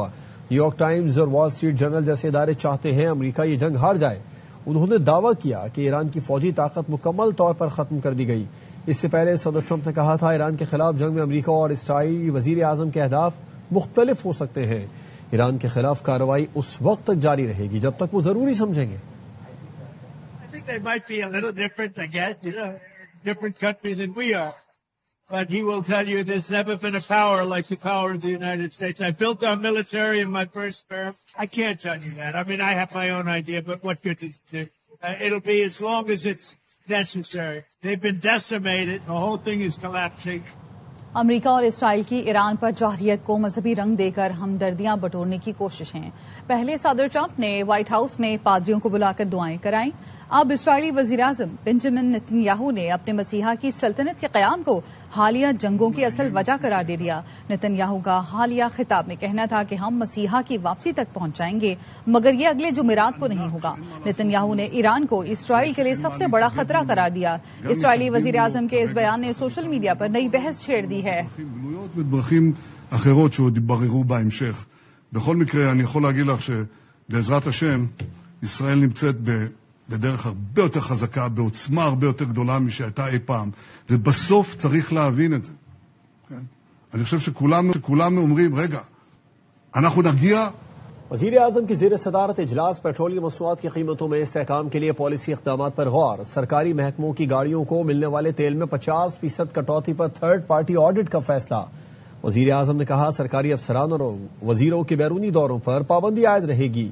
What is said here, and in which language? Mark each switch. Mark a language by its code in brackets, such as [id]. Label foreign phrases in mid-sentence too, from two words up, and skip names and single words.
[ur] نیو یارک ٹائمز اور وال اسٹریٹ جرنل جیسے ادارے چاہتے ہیں امریکہ یہ جنگ ہار جائے۔ انہوں نے دعویٰ کیا کہ ایران کی فوجی طاقت مکمل طور پر ختم کر دی گئی۔ اس سے پہلے صدر ٹرمپ نے کہا تھا ایران کے خلاف جنگ میں امریکہ اور اسرائیلی وزیر اعظم کے اہداف مختلف ہو سکتے ہیں۔ ایران کے خلاف کارروائی اس وقت تک جاری رہے گی جب تک وہ ضروری سمجھیں گے۔ [en] I think they might be a little different, I guess, different country than we are. But he will tell you there's never been a power like the power of the United States. I built our military in my first term. I can't tell you that. I mean, I have my own idea, but what good is it? It'll be as long as it's necessary. They've been decimated. The whole thing is collapsing. [ur] امریکہ اور اسرائیل کی ایران پر جارحیت کو مذہبی رنگ دے کر ہمدردیاں بٹورنے کی کوششیں۔ پہلے صدر ٹرمپ نے وائٹ ہاؤس میں پادریوں کو بلا کر دعائیں کرائیں۔ اب اسرائیلی وزیراعظم بنجمن نتن یاہو نے اپنے مسیحا کی سلطنت کے قیام کو حالیہ جنگوں کی اصل وجہ قرار دے دیا۔ نتن یاہو کا حالیہ خطاب میں کہنا تھا کہ ہم مسیحا کی واپسی تک پہنچ جائیں گے مگر یہ اگلے جمعرات کو نہیں ہوگا۔ نتن یاہو نے ایران کو اسرائیل کے لیے سب سے בੜਾ خطرہ قرار دیا۔ اسرائیلی وزیراعظم کے اس بیان نے [en] social media [ur] پر نئی بحث چھیڑ دی ہے۔ [he] ודרכים אחרות שעוד יתבררו בהמשך. בכל מקרה, אני יכול להגיד לך שבעזרת השם, ישראל נמצאת בדרך הרבה יותר חזקה, בעוצמה הרבה יותר גדולה משהייתה אי פעם, ובסוף צריך להבין את זה. כן? אני חושב שכולנו אומרים, רגע, אנחנו נגיע. [ur] وزیر اعظم کی زیر صدارت اجلاس پیٹرولیم مصنوعات کی قیمتوں میں استحکام کے لیے پالیسی اقدامات پر غور۔ سرکاری محکموں کی گاڑیوں کو ملنے والے تیل میں 50% کٹوتی پر [en] third party audit [ur] کا فیصلہ۔ وزیر اعظم نے کہا سرکاری افسران اور وزیروں کے بیرونی دوروں پر پابندی عائد رہے گی۔